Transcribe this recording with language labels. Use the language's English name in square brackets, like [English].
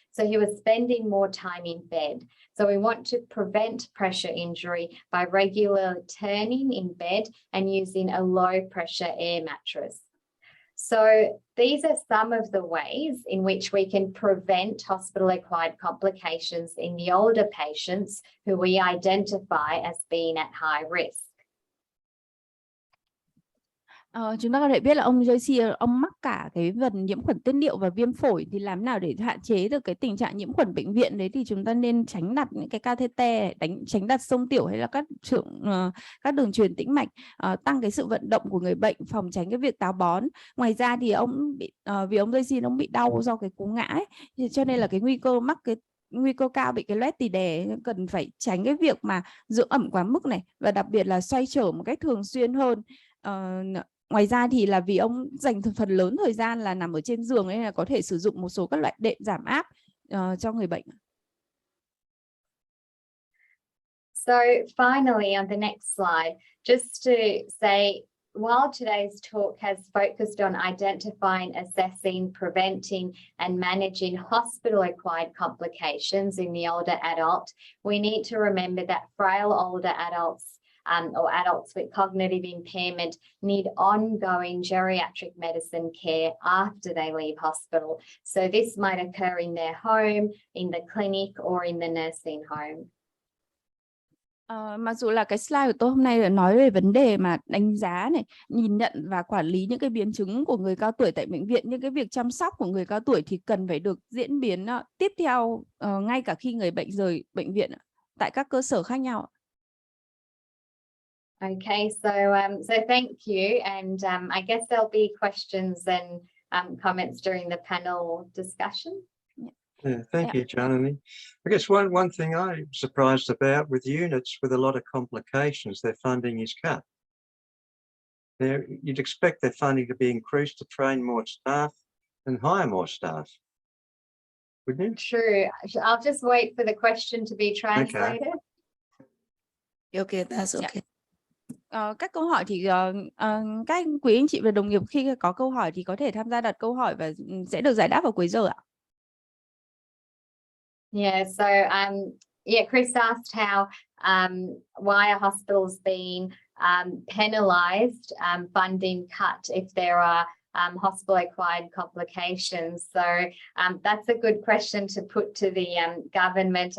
[English] So he was spending more time in bed. So we want to prevent pressure injury by regularly turning in bed and using a low pressure air mattress. So these are some of the ways in which we can prevent hospital-acquired complications in the older patients who we identify as being at high risk. [Vietnamese] Chúng ta có thể biết là ông JC ông mắc cả cái phần nhiễm khuẩn tiết niệu và viêm phổi, thì làm nào để hạn chế được cái tình trạng nhiễm khuẩn bệnh viện đấy thì chúng ta nên tránh đặt những cái catheter, tránh đặt xông tiểu hay là các đường truyền tĩnh mạch, tăng cái sự vận động của người bệnh, phòng tránh cái việc táo bón. Ngoài ra thì vì ông JC ông bị đau do cái cú ngã ấy, cho nên là cái nguy cơ cao bị cái loét tì đè, cần phải tránh cái việc mà dưỡng ẩm quá mức này, và đặc biệt là xoay trở một cách thường xuyên hơn. Ngoài ra thì là vì ông dành phần lớn thời gian là nằm ở trên giường nên là có thể sử dụng một số các loại đệm giảm áp cho người bệnh. [English] So finally, on the next slide, just to say, while today's talk has focused on identifying, assessing, preventing, and managing hospital-acquired complications in the older adult, we need to remember that frail older adults or adults with cognitive impairment need ongoing geriatric medicine care after they leave hospital. So this might occur in their home, in the clinic, or in the nursing home. [Vietnamese] Mặc dù là cái slide của tôi hôm nay là nói về vấn đề mà đánh giá này, nhìn nhận và quản lý những cái biến chứng của người cao tuổi tại bệnh viện, những cái việc chăm sóc của người cao tuổi thì cần phải được diễn biến tiếp theo ngay cả khi người bệnh rời bệnh viện tại các cơ sở khác nhau. [English] Okay, so thank you, and I guess there'll be questions and comments during the panel discussion. Yeah, thank you, Janani. I guess one thing I'm surprised about with units with a lot of complications, their funding is cut. you'd expect their funding to be increased to train more staff and hire more staff, wouldn't you? True. I'll just wait for the question to be translated. Okay, that's Yeah. okay. [Vietnamese] Các câu hỏi thì các quý anh chị và đồng nghiệp khi có câu hỏi thì có thể tham gia đặt câu hỏi và sẽ được giải đáp vào cuối giờ ạ. [English] Yeah, so Chris asked how why are hospitals being penalised, funding cut if there are hospital-acquired complications. So that's a good question to put to the government.